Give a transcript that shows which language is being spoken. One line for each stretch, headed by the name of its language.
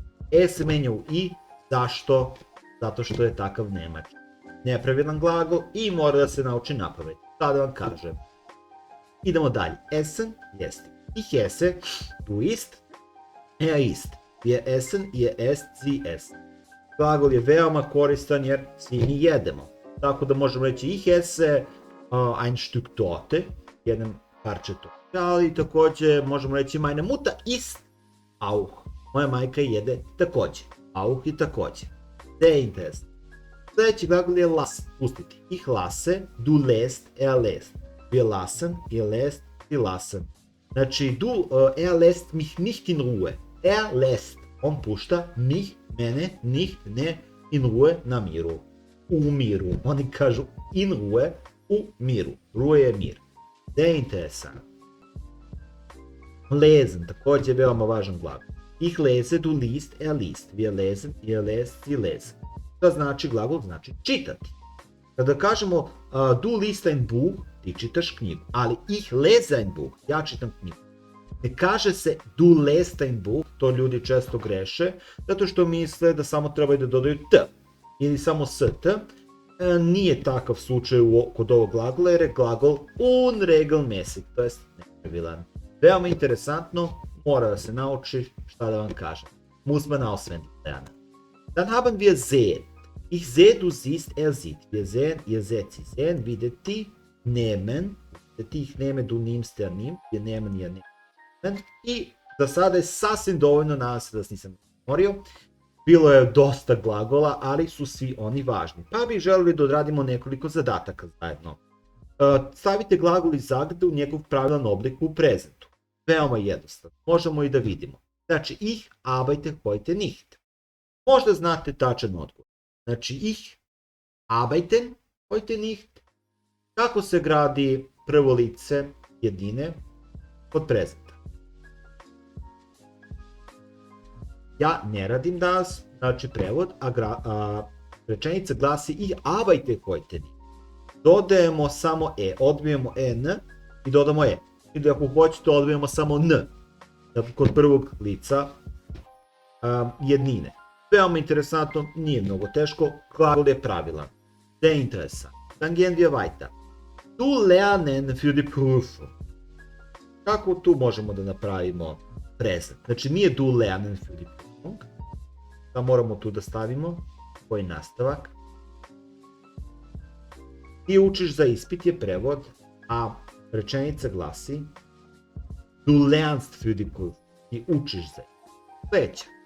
Serbian: E se menja u i, zašto? Zato što je takav nemački. Nepravilan glagol i mora da se nauči napamet. Sada vam kažem. Idemo dalje. Essen, jesti.
German: Ich esse, du isst, er isst. Wir essen, ihr esst, sie essen.
Serbian: Glagol je veoma koristan jer svi mi jedemo. Tako da možemo reći
German: ich esse ein Stück Torte,
Serbian: jedan parče torte. Ali također možemo reći
German: meine Mutter isst auch.
Serbian: Moja majka jede također. Auch i također.
German: Sehr interessant.
Serbian: Sljedeći glagol je lassen, pustiti.
German: Ich lasse, du lässt, er lässt. Wir lassen, ihr lässt, sie lassen. Znači, er lässt mich nicht in Ruhe. Er lässt,
Serbian: on pušta mich, mene, nicht, ne,
German: in Ruhe,
Serbian: na miru. U miru. Oni kažu in Ruhe, u miru. Ruhe je mir.
German: Sehr interessant.
Serbian: Lesen, također veoma važan glagol.
German: Ich lese, du liest, er liest. Wir lesen, ihr lest, sie lesen.
Serbian: Šta znači glagol? Znači čitati. Kada kažemo
German: du liest ein Buch,
Serbian: ti čitaš knjigu. Ali
German: ich lese ein Buch,
Serbian: ja čitam knjigu. Ne kaže se
German: du lest ein Buch,
Serbian: to ljudi često greše, zato što misle da samo trebaju da dodaju t. Ili samo st. Nije takav slučaj kod ovog glagola, jer je glagol unregelmäßig, to jest nepravilan. Veoma interesantno, mora da se nauči, šta da vam kažem.
German: Muss man auswendig lernen. Dann haben wir sehen. Ich sehe, du siehst, er sieht. Wir sehen, ihr seht, sie sehen. Videti, nehmen. Videti, ich nehme, du nimmst, er nimmt. Wir nehmen, ihr nehmen.
Serbian: I za sada je sasvim dovoljno, nadam se da nisam morio. Bilo je dosta glagola, ali su svi oni važni. Pa bih želeli da odradimo nekoliko zadataka zajedno. Stavite glagol iz zagrade u njegov pravilan oblik u prezentu. Veoma jednostavno. Možemo i da vidimo. Znači,
German: ich arbeite heute nicht.
Serbian: Možda znate tačan odgovor.
German: Znači, ich arbeiten heute nicht.
Serbian: Kako se gradi prvo lice jedine kod prezenta? Ja ne radim danas, znači prevod, a rečenica glasi
German: ich arbeite heute nicht.
Serbian: Dodajemo samo e, odbijemo n i dodamo e. Ili ako hoćete, odbijemo samo n. Dakle, kod prvog lica jednine. Veoma interesantno, nije mnogo teško, glagol je pravilan.
German: Sehr interessant. Dann gehen wir weiter. Du lernen für die Prüfung.
Serbian: Kako tu možemo da napravimo prezent? Znači, nije
German: du lernen für die Prüfung.
Serbian: Da moramo tu da stavimo koji nastavak. Ti učiš za ispit je prevod, a rečenica glasi
German: du lernst für die Prüfung.
Serbian: Ti učiš za ispit. Sljedeća.